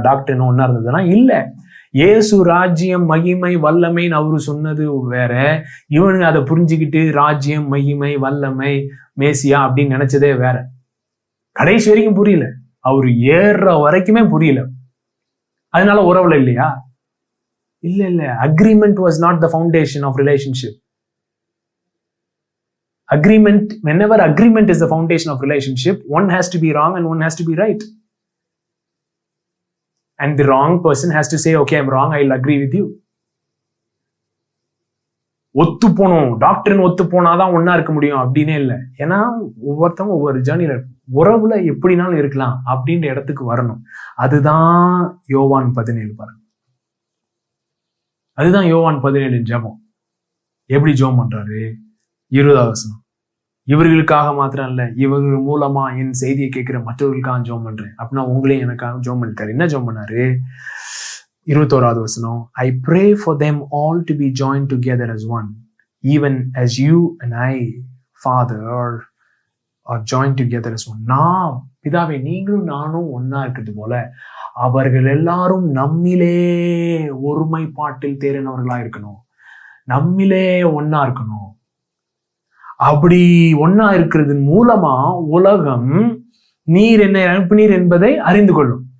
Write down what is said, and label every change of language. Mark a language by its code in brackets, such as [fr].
[ta] டாக்டர்னு ஒன்னா இருந்ததுன்னா இல்ல. இயேசு ராஜ்யம் மகிமை வல்லமைன்னு அவரு சொன்னது வேற, இவனுங்க அதை புரிஞ்சுக்கிட்டு ராஜ்யம் மகிமை வல்லமை மேசியா அப்படின்னு நினைச்சதே வேற. கடைசி வரைக்கும் புரியல, அவரு ஏறுற வரைக்குமே புரியல. அதனால உறவுல இல்லையா? இல்ல. [en] Agreement was not the foundation of relationship. Agreement, whenever agreement is the foundation of relationship, one has to be wrong and one has to be right. And the wrong person has to say, okay, I'm wrong, I'll agree with you. [ta] ஒத்து போனோம், டாக்டர்னு ஒத்து போனாதான் ஒன்னா இருக்க முடியும் அப்படின்னு இல்லை. ஏன்னா ஒவ்வொருத்தவங்க ஒவ்வொரு ஜேர்னில உறவுல எப்படினாலும் இருக்கலாம் அப்படின்ற இடத்துக்கு வரணும். அதுதான் யோவான் 17 பாருங்க. அதுதான் யோவான் 17 ஜெபம். எப்படி ஜெபம் பண்றாரு? 20வது வசனம், இவர்களுக்காக மாத்திரம் இல்ல, இவர்கள் மூலமா என் செய்தியை கேட்கிற மற்றவர்களுக்காக ஜெபம் பண்றேன் அப்படின்னா உங்களையும் எனக்காக ஜெபம் பண்ணிட்டாரு. என்ன ஜெபம் பண்ணாரு? 21வது வசனம், [en] I pray for them all to be joined together as one, even as you and I, Father, are joined together as one. [ta] நாம் பிதாவே நீங்களும் நானும் ஒன்னா இருக்கிறது போல அவர்கள் எல்லாரும் நம்மிலே ஒருமைப்பாட்டில் தேறினவர்களா இருக்கணும், நம்மிலே ஒன்னா இருக்கணும். அப்படி ஒன்னா இருக்கிறது மூலமா உலகம் நீர் என்னை அனுப்பினீர் என்பதை அறிந்து கொள்ளும்.